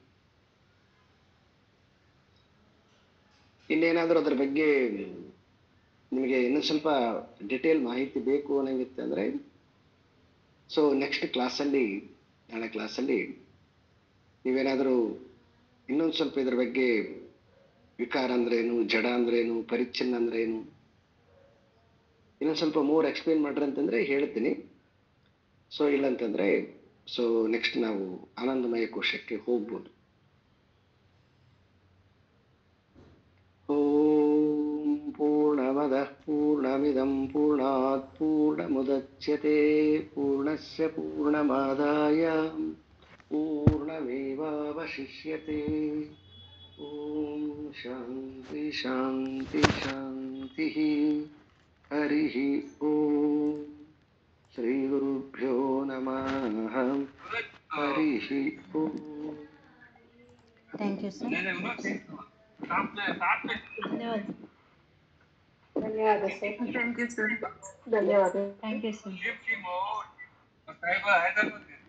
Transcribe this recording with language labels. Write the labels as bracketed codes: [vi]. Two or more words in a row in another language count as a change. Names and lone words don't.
[kn] ಇನ್ನೇನಾದ್ರೂ ಅದ್ರ ಬಗ್ಗೆ ನಿಮಗೆ ಇನ್ನೊಂದು ಸ್ವಲ್ಪ ಡಿಟೇಲ್ ಮಾಹಿತಿ ಬೇಕು ಅನ್ನಂಗಿತ್ತು ಅಂದ್ರೆ [en] so next [kn] ಕ್ಲಾಸಲ್ಲಿ, ನಾಳೆ ಕ್ಲಾಸಲ್ಲಿ ನೀವೇನಾದರೂ ಇನ್ನೊಂದು ಸ್ವಲ್ಪ ಇದ್ರ ಬಗ್ಗೆ ವಿಕಾರ ಅಂದ್ರೇನು, ಜಡ ಅಂದ್ರೇನು, ಪರಿಚ್ಛಿನ್ನ ಅಂದ್ರೇನು ಇನ್ನೊಂದು ಸ್ವಲ್ಪ [en] more explain [kn] ಮಾಡ್ರಿ ಅಂತಂದ್ರೆ ಹೇಳ್ತೀನಿ. ಸೊ ಇಲ್ಲಂತಂದ್ರೆ [en] so next [kn] ನಾವು ಆನಂದಮಯ ಕೋಶಕ್ಕೆ ಹೋಗ್ಬೋದು. [sa] ಓಂ ಪೂರ್ಣಮದಃ ಪೂರ್ಣಮಿದಂ ಪೂರ್ಣಾತ್ ಪೂರ್ಣಮುದಚ್ಯತೆ ಪೂರ್ಣಸ್ಯ ಪೂರ್ಣಮಾದಾಯ ಪೂರ್ಣಮೇವಾವಶಿಷ್ಯತೆ. ಓಂ ಶಾಂತಿ ಶಾಂತಿ ಶಾಂತಿ. ಹರಿ ಓಂ. ಶ್ರೀ ಗುರುಭ್ಯೋ ನಮಃ. ಹರಿ ಓಂ. [en] thank you sir. [kn] ಧನ್ಯವಾದ ಸರ್. [en] thank you sir. [kn] ಧನ್ಯವಾದ. [en] thank you sir.